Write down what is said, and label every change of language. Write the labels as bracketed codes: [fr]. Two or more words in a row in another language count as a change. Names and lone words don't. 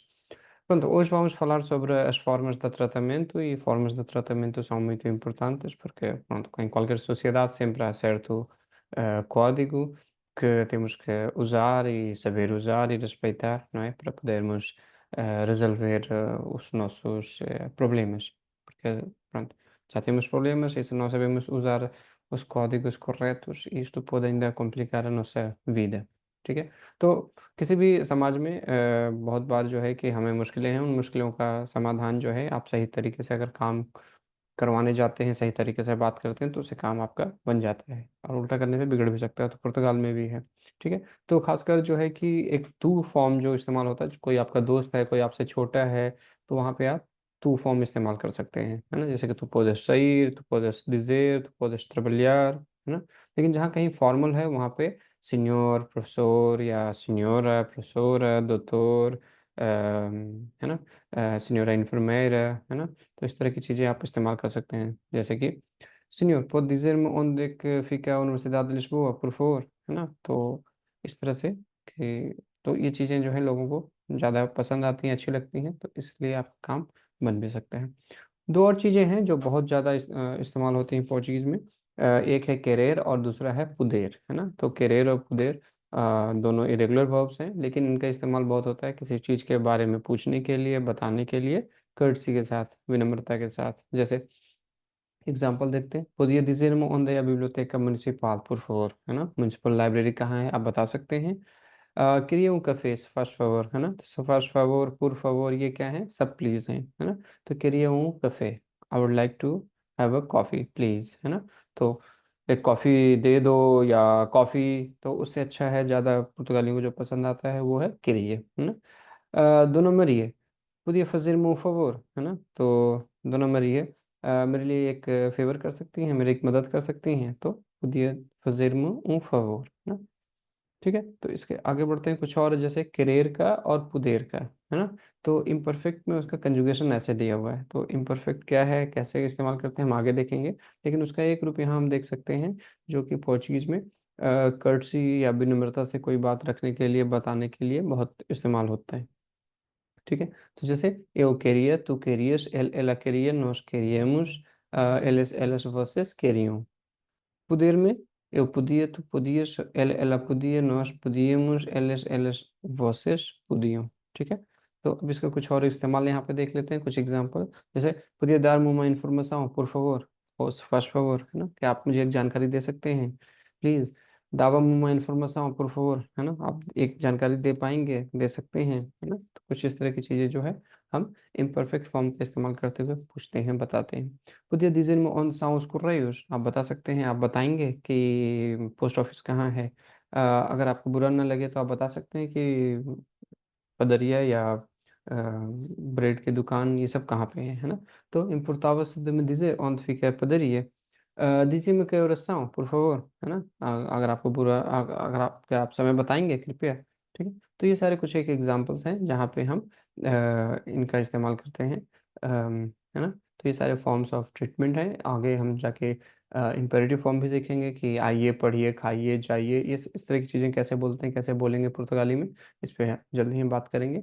[pt] Pronto, hoje vamos falar sobre as formas de tratamento e formas de tratamento são muito importantes porque, pronto, em qualquer sociedade sempre há certo código que temos que usar e saber usar e respeitar, não é? Para podermos resolver os nossos problemas. Porque, pronto, já temos problemas e se não sabemos usar os códigos corretos, isto pode ainda complicar a nossa vida. [hi] ठीक है? तो किसी भी समाज में बहुत बार जो है कि हमें मुश्किलें हैं, उन मुश्किलों का समाधान जो है आप सही तरीके से अगर काम करवाने जाते हैं, सही तरीके से बात करते हैं, तो उससे काम आपका बन जाता है और उल्टा करने पे बिगड़ भी सकता है, तो पुर्तगाल में भी है, ठीक है? तो ख़ासकर जो है कि एक तू फॉर्म जो इस्तेमाल होता है, कोई आपका दोस्त है, कोई आपसे छोटा है, तो वहाँ पे आप तू फॉर्म इस्तेमाल कर सकते हैं, है ना? जैसे कि [pt] tu podes sair, tu podes dizer, tu podes trabalhar, [hi] है ना? लेकिन जहाँ कहीं फॉर्मल है, वहाँ पे [pt] senhor, professor [hi] या [pt] senhora, professora, doutor [hi] है ना? [pt] Senhora enfermeira, [hi] है ना? तो इस तरह की चीज़ें आप इस्तेमाल कर सकते हैं। जैसे कि [pt] Senhor, pode dizer-me onde é que fica a Universidade de Lisboa, por favor? [hi] है ना? तो इस तरह से कि तो ये चीज़ें जो है लोगों को ज़्यादा पसंद आती हैं, अच्छी लगती हैं, तो इसलिए आपका काम बन भी सकता है। 2 और चीज़ें हैं जो बहुत ज़्यादा इस्तेमाल होती हैं पोर्चुगीज़ में। एक है querer और दूसरा है poder, है ना? तो querer और poder दोनों [en] irregular verbs [hi] हैं, लेकिन इनका इस्तेमाल बहुत होता है किसी चीज़ के बारे में पूछने के लिए, बताने के लिए, courtesy के साथ, विनम्रता के साथ। जैसे एग्ज़ाम्पल देखते हैं, [pt] "Podia dizer-me onde é a biblioteca municipal, por favor?" [hi] है ना? [en] municipal library [hi] कहाँ है, आप बता सकते हैं। [pt] queria um café, se faz favor, [hi] है ना? तो [pt] se faz favor, por favor [hi] ये क्या है? सब प्लीज़ हैं, है ना? तो [pt] queria um café, [en] I would like to have a coffee please, [hi] है ना? तो एक कॉफ़ी दे दो या कॉफ़ी तो उससे अच्छा है ज़्यादा पुर्तगालियों को जो पसंद आता है वो है queria, है ना? [pt] Dona Maria, podia fazer-me um favor, [hi] है ना? तो Dona Maria मेरे लिए एक फ़ेवर कर सकती हैं, मेरी एक मदद कर सकती हैं? [pt] तो podia fazer-me um favor, [hi] है ना? ठीक है? तो इसके आगे बढ़ते हैं कुछ और जैसे querer का और poder का, है ना? तो इम्परफेक्ट में उसका कंजुगेशन ऐसे दिया हुआ है, तो इम्परफेक्ट क्या है, कैसे इस्तेमाल करते हैं हम आगे देखेंगे, लेकिन उसका एक रूप यहाँ हम देख सकते हैं जो कि पोर्चुगीज़ में कर्टसी या विनम्रता से कोई बात रखने के लिए, बताने के लिए बहुत इस्तेमाल होता है। ठीक है? तो जैसे [pt] eu queria, tu querias, ela queria, nós queríamos, eles, vocês queriam. Poder में eu podia, tu podias, ela podia, nós podíamos, eles, vocês podiam, [hi] ठीक है? तो अब इसका कुछ और इस्तेमाल यहाँ पे देख लेते हैं, कुछ एग्ज़ाम्पल जैसे [pt] podia dar-me uma informação, por favor, ou se faz favor, [hi] है ना? क्या आप मुझे एक जानकारी दे सकते हैं? प्लीज़, [pt] dava-me uma informação, por favor, [hi] है ना? आप एक जानकारी दे पाएँगे? दे सकते हैं, है ना? तो कुछ इस तरह की चीज़ें जो है हम [en] imperfect form [hi] का इस्तेमाल करते हुए पूछते हैं, बताते हैं। [pt] Podia dizer-me onde são os correios? [hi] आप बता सकते हैं, आप बताएँगे कि [en] post office [hi] कहाँ है? अगर आपको बुरा ना लगे तो आप बता सकते हैं कि पदरिया या ब्रेड की दुकान ये सब कहाँ पे है ना? [pt] तो importava-se de me dizer onde fica a padaria. Dizia-me que horas são, por favor, [hi] है ना? अगर आपको अगर आप समय बताएँगे कृपया, ठीक है? तो ये सारे कुछ एक एग्ज़ाम्पल्स हैं जहाँ पे हम इनका इस्तेमाल करते हैं है ना? तो ये सारे [en] forms of treatment [hi] हैं। आगे हम जाके [en] imperative form [hi] भी सीखेंगे कि आइए, पढ़िए, खाइए, जाइए, इस तरह की चीज़ें कैसे बोलते हैं, कैसे बोलेंगे पुर्तगाली में, इस पे जल्द ही हम बात करेंगे।